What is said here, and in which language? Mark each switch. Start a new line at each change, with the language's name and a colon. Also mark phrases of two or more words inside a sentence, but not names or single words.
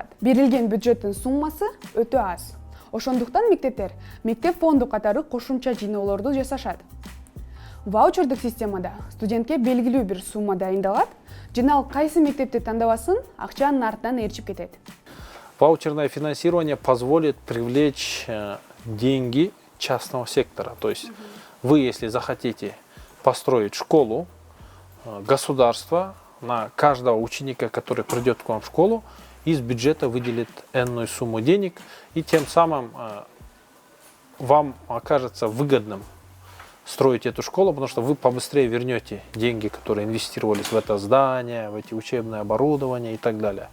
Kyrgyz: Берилген бюджеттин суммасы өтө аз. Ошондуктан мектептер мектеп фонду катары кошумча жыйноолорду жасашат. Ваучердик системада студентке белгилүү бир сумма дайындалат, жана ал кайсы мектепти тандабасын, акча анын артынан ээрчип кетет.
Russian: Ваучерное финансирование позволит привлечь деньги частного сектора. То есть вы, если захотите построить школу, государство на каждого ученика, который придет к вам в школу, из бюджета выделит энную сумму денег, и тем самым вам окажется выгодным строить эту школу, потому что вы побыстрее вернете деньги, которые инвестировались в это здание, в эти учебное оборудование и так далее.